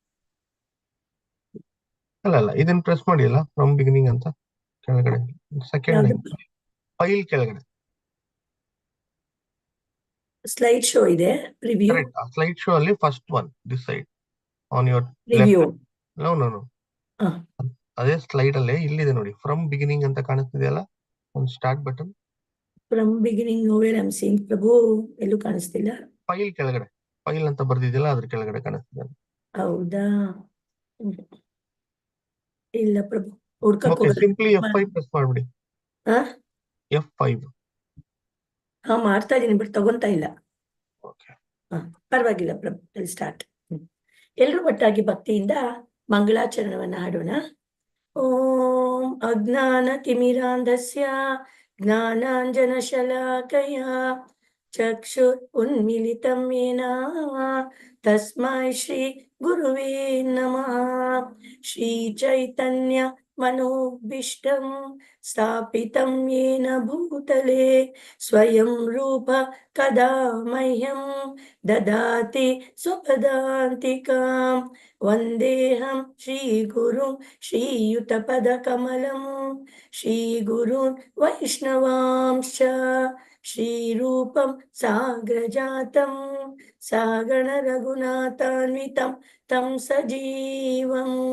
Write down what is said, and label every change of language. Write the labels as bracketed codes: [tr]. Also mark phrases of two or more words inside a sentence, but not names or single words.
[kn] ಅಲ್ಲ ಇದನ್ನ ಪ್ರೆಸ್ ಮಾಡಿ ಅಲ್ಲ, [en] from beginning [kn] ಅಂತ ಕೆಳಗಡೆ [en] second file [kn] ಕೆಳಗಡೆ [en] slide show ಇದೆ. ಪ್ರಿವ್ಯೂ slide show ಅಲ್ಲಿ first one this side on your ರಿವ್ಯೂ. ಲೆಫ್ಟ್. [kn] ಅದೇ ಸ್ಲೈಡ್ ಅಲ್ಲೇ ಇಲ್ಲಿದೆ ನೋಡಿ, [en] from beginning [kn] ಅಂತ ಕಾಣಿಸ್ತಿದೆಯಲ್ಲ, ಒಂದು [en] start button. from beginning nowhere I am seeing ಪ್ರಭು, [kn] ಎಲ್ಲೂ ಕಾಣಿಸ್ತಿಲ್ಲ. ಫೈಲ್ ಕೆಳಗಡೆ, ಫೈಲ್ ಅಂತ ಬರ್ದಿದೆಯಲ್ಲ ಅದ್ರ ಕೆಳಗಡೆ ಕಾಣಿಸ್ತಿದೆ. ಹೌದಾ? ಇಲ್ಲ ಪ್ರಭು, ಹುಡ್ಕಕ್ [en] okay, simply F5 press ಮಾಡ್ಬಿಡಿ. F5. [kn] ಹಾ, ಮಾಡ್ತಾ ಇದೀನಿ, ಬಟ್ ತಗೊಂತಾ ಇಲ್ಲ. ಓಕೆ, ಪರವಾಗಿಲ್ಲ ಪ್ರಭು, ಸ್ಟಾರ್ಟ್. ಎಲ್ರೂ ಒಟ್ಟಾಗಿ ಭಕ್ತಿಯಿಂದ ಮಂಗಳಾಚರಣವನ್ನ ಹಾಡೋಣ. [sa] ಓಂ ಅಜ್ಞಾನ ತಿಮಿರಾಂಧಸ್ಯ ಜ್ಞಾನಾಂಜನ ಶಲಾಕಯ ಚಕ್ಷುರ್ ಉನ್ಮಿಲಿತಂ ಯೇನ ತಸ್ಮೈ ಶ್ರೀ ಗುರುವೇ ನಮಃ. ಶ್ರೀ ಚೈತನ್ಯ ಮನೋಭೀಷ್ಟಂ ಸ್ಥಾಪಿತಂ ಯೇನ ಭೂತಲೆ ಸ್ವಯಂ ರೂಪ ಕದಾ ಮಹ್ಯಂ ದದಾತಿ ಸ್ವಪದಾಂತಿಕಾಂ. ವಂದೇಹಂ ಶ್ರೀ ಗುರು ಶ್ರೀಯುತಪದ ಕಮಲಂ ಶ್ರೀ ಗುರುನ್ ವೈಷ್ಣವಾಂಶ್ಚ ಶ್ರೀರೂಪಂ ಸಾಗ್ರಜಾತಂ ಸಾಗಣ ರಘುನಾಥಾನ್ವಿತಂ ತಂ ಸಜೀವಂ